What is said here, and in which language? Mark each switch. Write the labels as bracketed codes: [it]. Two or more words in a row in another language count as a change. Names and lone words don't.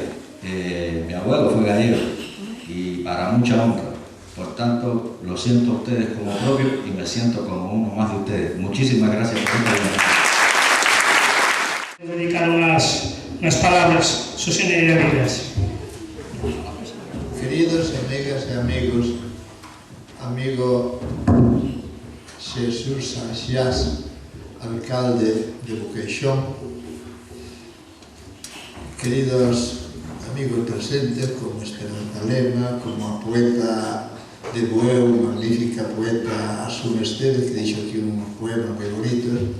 [es] Mi abuelo fue gallego y para mucha honra. Por tanto, lo siento a ustedes como propio y me siento como uno más de ustedes. Muchísimas gracias por esta invitación. Dedicar unas palabras, Susana Iravilas. [gl] Queridos amigas e amigos, amigo Xesús Sanxás, alcalde de Boqueixón, queridos amigos presentes como Esperanza Lema, como a poeta de Bueu, magnífica poeta Asun Esteves, que dixo aquí un poema moi bonito.